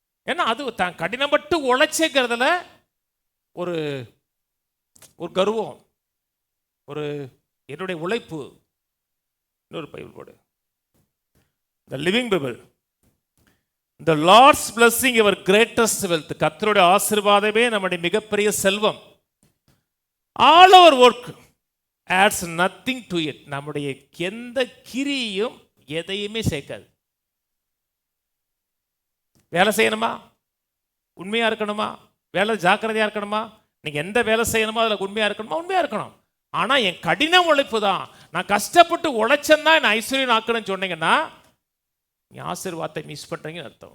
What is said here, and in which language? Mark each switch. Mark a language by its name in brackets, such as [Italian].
[Tamil] ஏன்னா அது தான் கடினப்பட்டு உழைச்சேங்கிறதுல ஒரு ஒரு கர்வம், ஒரு என்னுடைய உழைப்பு. இன்னொரு பைபிள் போடு, The Living Bible. [English] The Lord's blessing your greatest wealth. [Tamil] கர்த்தருடைய ஆசீர்வாதமே நம்முடைய மிகப்பெரிய செல்வம். [English] All our work adds nothing to it. [Tamil] நம்முடைய எந்த கிரியையும் எதையுமே சேர்க்காது. வேலை செய்யணுமா, உண்மையா இருக்கணுமா, வேலை ஜாக்கிரதையா இருக்கணுமா, நீங்க எந்த வேலை செய்யணுமோ அதில் உண்மையா இருக்கணுமா, உண்மையா இருக்கணும். ஆனா என் கடின உழைப்பு தான், நான் கஷ்டப்பட்டு உழைச்சேன்னா என்ன ஐஸ்வர்யம் ஆக்கணும்னு சொன்னீங்கன்னா நீ ஆசீர்வாதத்தை மிஸ் பண்றீங்கன்னு அர்த்தம்.